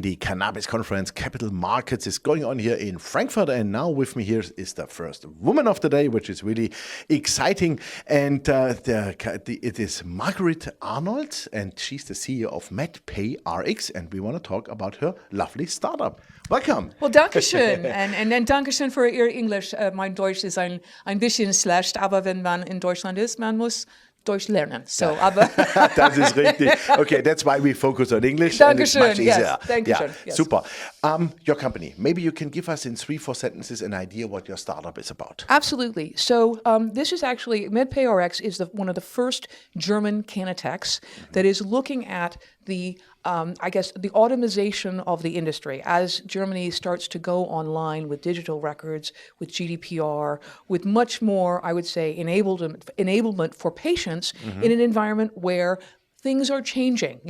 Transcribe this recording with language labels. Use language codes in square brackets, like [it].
[en] The Cannabis Conference Capital Markets is going on here in Frankfurt. And now with me here is the first woman of the day, which is really exciting. And it is Marguerite Arnold, and she's the CEO of MedPayRX. And we want to talk about her lovely startup. Welcome. [de] Well, danke schön. Und danke schön für Ihr Englisch. Mein Deutsch ist ein bisschen schlecht, aber wenn man in Deutschland ist, man muss Deutsch lernen. So, aber das ist richtig. [en] Okay, that's why we focus on English. [de] Dankeschön. [en] And it's much easier. Yes. Dankeschön. Yes. Super. Your company, maybe you can give us in 3-4 sentences an idea what your startup is about. Absolutely. So this is actually, MedPayRX is one of the first German cannatechs that is looking at the the automation of the industry as Germany starts to go online with digital records, with GDPR, with much more, I would say, enablement for patients in an environment where things are changing.